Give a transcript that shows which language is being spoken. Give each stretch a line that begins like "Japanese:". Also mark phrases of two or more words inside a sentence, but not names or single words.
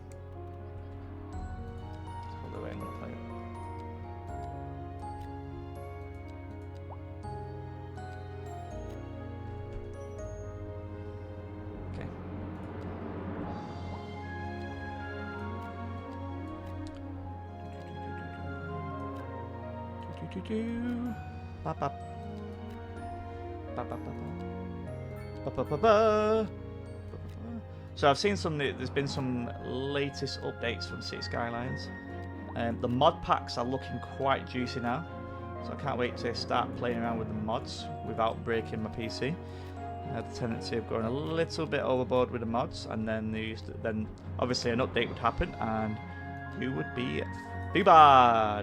English: That's probably the way I'm going to play it. Okay. Ba ba. Ba ba ba ba. So I've seen there's been some latest updates from City Skylines. The mod packs are looking quite juicy now, so I can't wait to start playing around with the mods without breaking my PC. I had the tendency of going a little bit overboard with the mods, and then obviously an update would happen, and you would be bad.